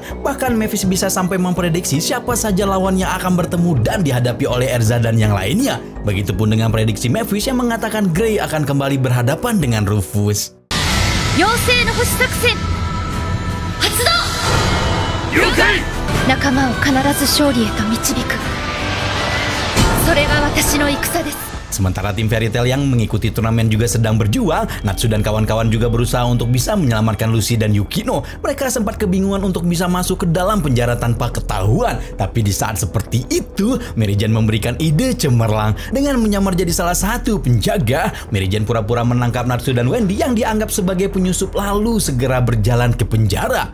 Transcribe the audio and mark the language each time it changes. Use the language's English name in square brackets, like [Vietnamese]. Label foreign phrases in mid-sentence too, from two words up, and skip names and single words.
[Indonesian] Bahkan Mephis bisa sampai memprediksi siapa saja lawan yang akan bertemu dan dihadapi oleh Erza dan yang lainnya. Begitupun dengan prediksi Mephis yang mengatakan Grey akan kembali berhadapan dengan Rufus. [Japanese] 仲間を必ず勝利へと導く。それが私の戦です。 [Indonesian] Sementara tim Fairy Tail yang mengikuti turnamen juga sedang berjuang, Natsu dan kawan-kawan juga berusaha untuk bisa menyelamatkan Lucy dan Yukino. Mereka sempat kebingungan untuk bisa masuk ke dalam penjara tanpa ketahuan. Tapi di saat seperti itu, Mary Jane memberikan ide cemerlang. Dengan menyamar jadi salah satu penjaga, Mary Jane pura-pura menangkap Natsu dan Wendy yang dianggap sebagai penyusup lalu segera berjalan ke penjara.